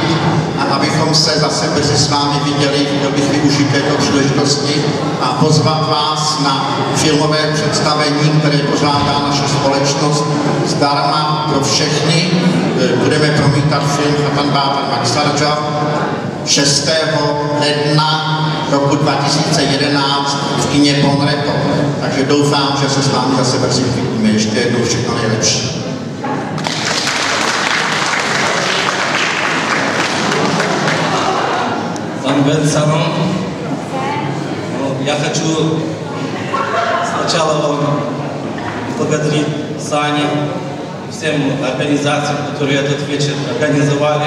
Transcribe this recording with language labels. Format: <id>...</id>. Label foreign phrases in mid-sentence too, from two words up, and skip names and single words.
<cs>A abychom se zase brzy s vámi viděli, chtěl bych využít této příležitosti a pozvat vás na filmové představení, které pořádá naše společnost zdarma pro všechny. Budeme promítat film Hatan Bátan Maksardža 6. ledna roku 2011 v kině Ponrepo. Takže doufám, že se s vámi zase brzy uvidíme. Ještě jednou všechno nejlepší.</cs> <ru>Я хочу сначала вам благодарить Сане, всем организациям, которые этот вечер организовали.</ru>